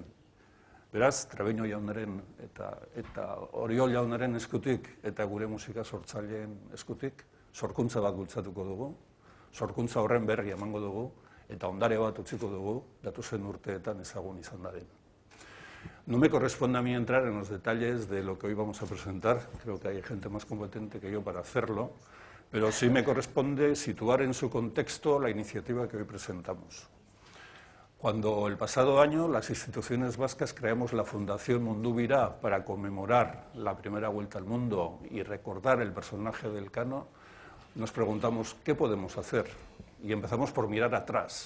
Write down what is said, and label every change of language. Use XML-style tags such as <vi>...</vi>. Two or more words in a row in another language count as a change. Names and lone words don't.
<eu>Beraz, Trebiño jaunaren eta Oriol jaunaren eskutik eta gure musika sortzaileen eskutik sorkuntza bat bultzatuko dugu, sorkuntza horren berri emango dugu, eta ondare bat utziko dugu, datozen urteetan ezagun izan dadin.</eu> <es>No me corresponde a mí entrar en los detalles de lo que hoy vamos a presentar, creo que hay gente más competente que yo para hacerlo, pero sí me corresponde situar en su contexto la iniciativa que hoy presentamos. Cuando el pasado año las instituciones vascas creamos la Fundación Mundubira para conmemorar la primera vuelta al mundo y recordar el personaje de Elkano, nos preguntamos qué podemos hacer y empezamos por mirar atrás.</es>